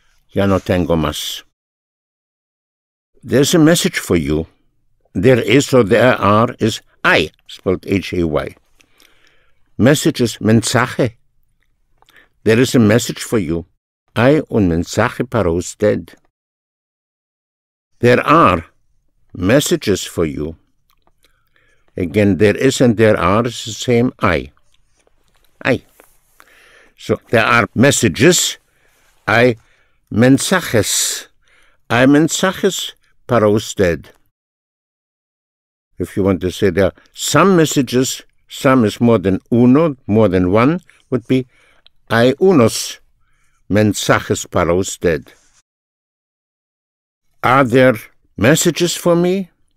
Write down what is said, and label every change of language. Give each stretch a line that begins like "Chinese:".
English: Ya no tengo más. There's a message for you. There is or there are is I, spelled H-A-Y. Message is mensaje. There is a message for you.
Spanish: Hay un mensaje para usted.
English: There are messages for you. Again, there is and there are is the same I. So there are messages. Hay mensajes.
Spanish: Hay mensajes para usted.
English: If you want to say there are some messages, some is more than uno, more than one, would be hay unos mensajes para usted. Are there messages for me?